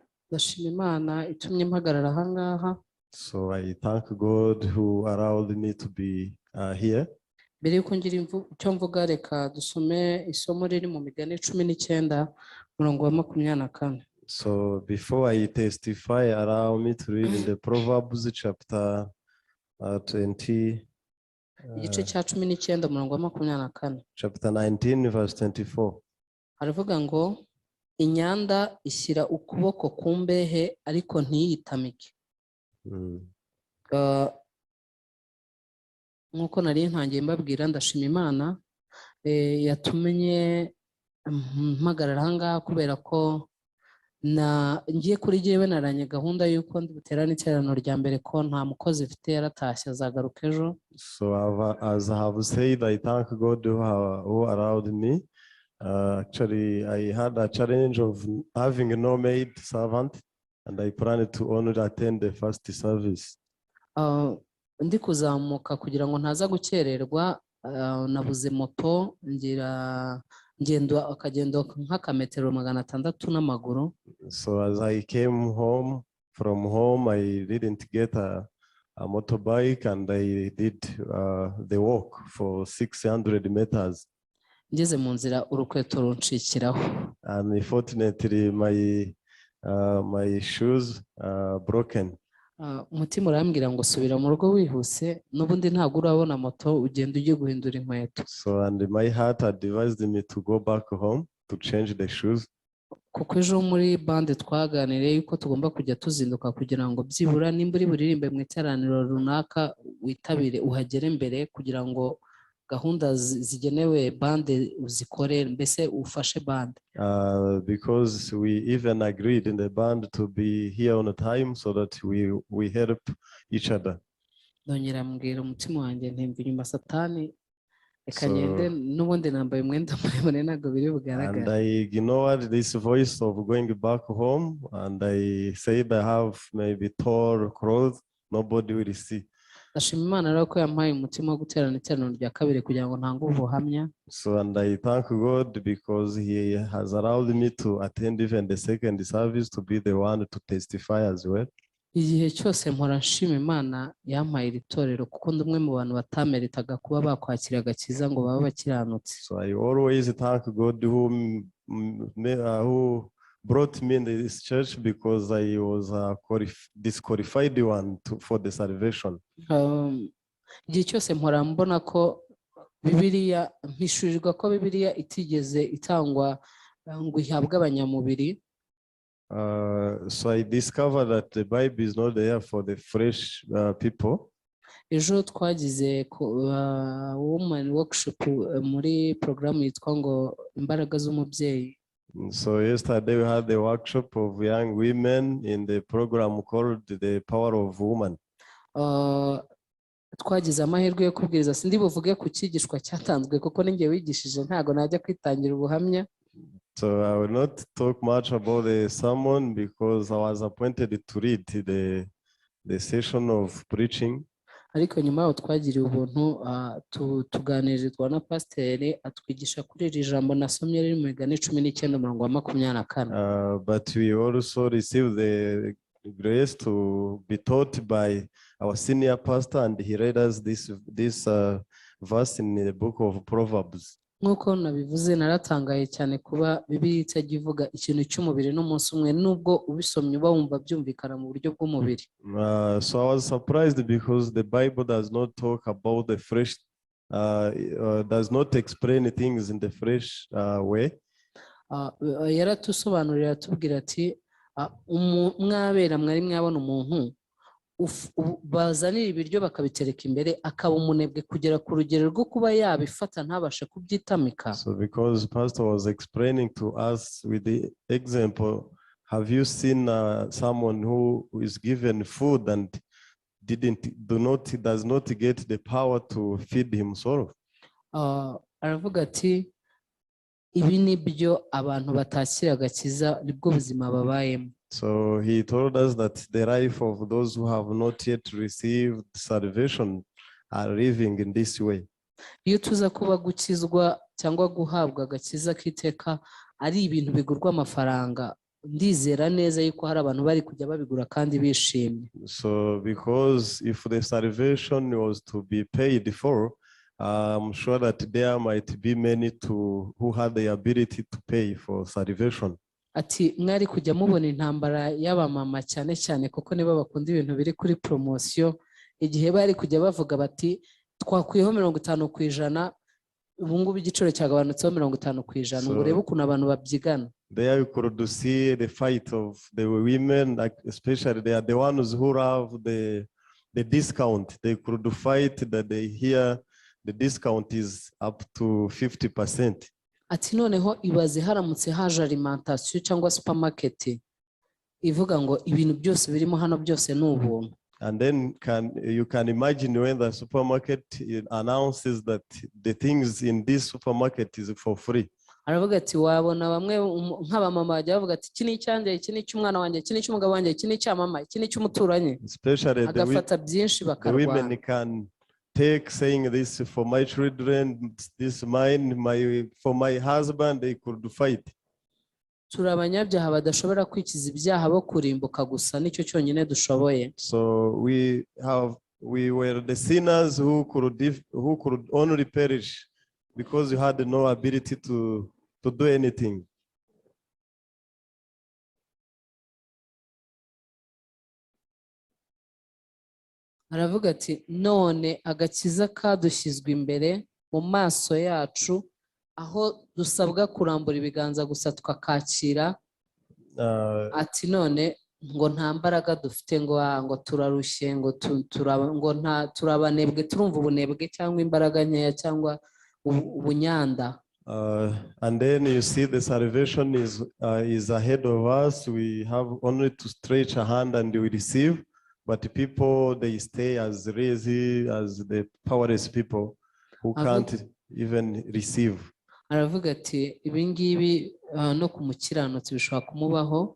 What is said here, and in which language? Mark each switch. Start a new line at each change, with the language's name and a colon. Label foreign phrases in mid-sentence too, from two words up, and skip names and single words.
Kinyarwanda: ndashima Imana itumye mpagarara aha ngaha.
English: So I thank God who allowed me to be here.
Kinyarwanda: Mbere yuko ngira icyo mvuga, reka dusome isomo riri mu Migani 19 umurongo wa 24.
English: So before I testify, allow me to read in the Proverbs chapter 20.
Kinyarwanda: Igice cya 19 umurongo wa 24.
English: Chapter 19 verse 24.
Kinyarwanda: Haravuga ngo inyanda ishyira ukuboko ku mbehe ariko ntiyitamike. Nkuko nari ntangiye mbabwira, ndashima Imana yatumye mpagarara aha ngaha kubera ko ngiye kuri jyewe naranye gahunda y'uko ndi buterane iteraniro rya mbere, ko nta mukozi mfite yaratashye azagaruka ejo.
English: So as I have said, I thank God who allowed me. Actually, I had a challenge of having no maid servant, and I planned to only attend the first service.
Kinyarwanda: Ndi kuzamuka kugira ngo ntaza gukererwa, nabuze moto, ngendo akagendo nk'akametero 600 n'amaguru.
English: So as I came home from home, I didn't get a motorbike, and I did the walk for 600 meters.
Kinyarwanda: Ngeze mu nzira urukweto runcikiraho.
English: And unfortunately, my shoes broken.
Kinyarwanda: Umutima urambwira ngo subira mu rugo wihuse, n'ubundi ntabwo urabona moto, ugenda ujye guhindura inkweto.
English: So and my heart advised me to go back home to change the shoes.
Kinyarwanda: Kuko ejo muri bande twaganiriye yuko tugomba kujya tuzinduka kugira ngo byibura nimba uri buririmbe mu iteraniro runaka witabire uhagere mbere, kugira ngo gahunda zigenewe bande uzikore, mbese ufashe bande.
English: Because we even agreed in the band to be here on time so that we help each other.
Kinyarwanda: Ndongera mbwira umutima wanjye ntimva inyuma Satani, reka ngende n'ubundi nambaye umwenda muremure ntabwo biri bugaragara.
English: And I ignored this voice of going back home, and I said I have maybe tall clothes, nobody will see.
Kinyarwanda: Ndashima Imana rero ko yampaye umutima wo guterana iteraniro rya kabiri kugira ngo ntange ubuhamya.
English: So and I thank God because He has allowed me to attend even the second service, to be the one to testify as well.
Kinyarwanda: Igihe cyose mpora nshima Imana yampaye iri torero, kuko ndi umwe mu bantu batameritaga kuba bakwakira agakiza ngo baba bakiranutse.
English: So I always thank God who brought me in this church, because I was a disqualified one for the salvation.
Kinyarwanda: Igihe cyose mpora mbona ko Bibiliya, mpishurirwa ko Bibiliya itigeze itangwa ngo ihabwe abanyamubiri.
English: So I discovered that the Bible is not there for the fresh people.
Kinyarwanda: Ejo twagize
English: woman workshop
Kinyarwanda: muri program yitwa ngo imbaraga z'umubyeyi.
English: So yesterday we had the workshop of young women in the program called the Power of Woman.
Kinyarwanda: Twagize amahirwe yo kubwiriza, sindi buvuge ku cyigishwa cyatanzwe kuko ninjye wigishije, ntago najya kwitangira ubuhamya.
English: So I will not talk much about the sermon because I was appointed to lead the session of preaching.
Kinyarwanda: Ariko nyuma yaho twagiriye ubuntu tuganirizwa na pasiteri atwigisha kuri iri jambo nasomye riri mu Migani 19 umurongo wa 24.
English: But we also received the grace to be taught by our senior pastor, and he read us this verse in the book of Proverbs.
Kinyarwanda: Nkuko nabivuze, naratangaye cyane kuba Bibiliya itajya ivuga ikintu cy'umubiri n'umunsi umwe, nubwo ubisomye uba wumva byumvikana mu buryo bw'umubiri.
English: So I was surprised because the Bible does not talk about the flesh, does not explain things in the flesh way.
Kinyarwanda: Yaratusobanurira atubwira ati mwabera mwari mwabona umuntu bazanira ibiryo bakabitereka imbere akaba umunebwe kugera ku rugero rwo kuba yabifata ntabashe kubyitamika.
English: So because pastor was explaining to us with the example, have you seen someone who is given food and does not get the power to feed himself?
Kinyarwanda: Aravuga ati ibi nibyo abantu batakira agakiza, nibwo buzima babayemo.
English: So he told us that the life of those who have not yet received salvation are living in this way.
Kinyarwanda: Iyo tuza kuba gukizwa cyangwa guhabwa agakiza k'iteka ari ibintu bigurwa amafaranga, ndizera neza yuko hari abantu bari kujya babigura kandi bishimye.
English: So because if the salvation was to be paid for, I'm sure that there might be many who had the ability to pay for salvation.
Kinyarwanda: Ati mwari kujya mubona intambara y'abamama cyane cyane kuko nibo bakunda ibintu biri kuri promotion, igihe bari kujya bavuga bati twakwiyeho 50%, ubu ngubu igiciro cyagabanutseho 50%, ngo urebe ukuntu abantu babyigana.
English: There you could see the fight of the women, like especially they are the ones who have the discount. They could fight that they hear the discount is up to 50%.
Kinyarwanda: Ati noneho ibaze haramutse haje alimentation cyangwa supermarket ivuga ngo ibintu byose birimo hano byose ni ubuntu.
English: And then you can imagine when the supermarket announces that the things in this supermarket is for free.
Kinyarwanda: Aravuga ati wabona bamwe nk'abamama bajya bavuga ati iki ni icyanjye, iki ni icy'umwana wanjye, iki ni icy'umugabo wanjye, iki ni icy'amama, iki ni icy'umuturanyi, agafata byinshi bakarwana.
English: The women can take saying this for my children, this mine, for my husband, they could fight.
Kinyarwanda: Turi abanyabyaha badashobora kwikiza ibyaha bo kurimbuka gusa, nicyo cyonyine dushoboye.
English: So we were the sinners who could only perish because you had no ability to do anything.
Kinyarwanda: Aravuga ati none agakiza kadushyizwe imbere mu maso yacu, aho dusabwa kurambura ibiganza gusa tukakakira. Ati none ngo nta mbaraga dufite, ngo turarushye, ngo turabanebwe, turumva ubunebwe cyangwa imbaraga nkeya cyangwa ubunyanda.
English: And then you see the salvation is ahead of us. We have only to stretch a hand and we receive. But people, they stay as lazy as the powerless people who can't even receive.
Kinyarwanda: Aravuga ati ibi ngibi no ku mukiranutsi bishobora kumubaho.